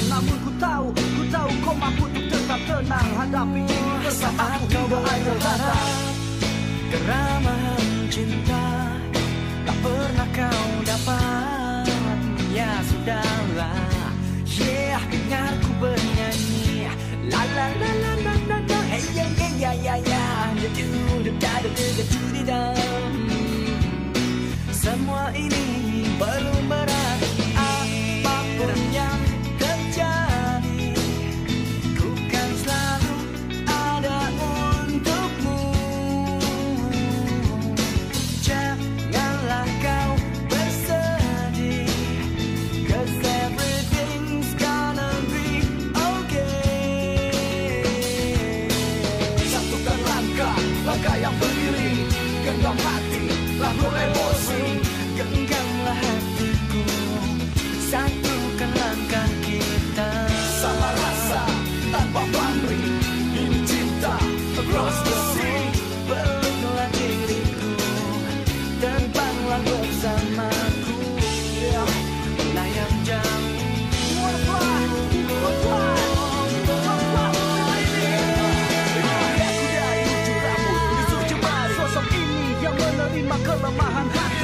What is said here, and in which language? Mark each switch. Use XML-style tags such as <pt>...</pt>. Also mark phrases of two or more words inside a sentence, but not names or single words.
<id>Namun ku tahu kau mampu untuk tetap tenang hadapi ini bersama aku hingga akhir kata. Keramahan cinta tak pernah kau dapat, ya sudahlah. Yeah, dengarku bernyanyi, la la la la la la la, hey yeah yeah yeah yeah yeah, da da da da da da da. Semua ini belum berarti. Apapun yang terjadi, ku kan selalu ada untukmu. Janganlah kau bersedih,</id> <en>'cause everything's gonna be okay.</en> <id>Satukan langkah yang berdiri, genggam hati, lalu emosi. Genggamlah hatiku, satukan langkah kita. Sama rasa, tanpa pamrih, ini cinta</id> <en>across the sea.</en> <id>Peluklah diriku, terbanglah bersamaku, melayang jauh. Sosok ini yang menerima kelemahan hati.</id>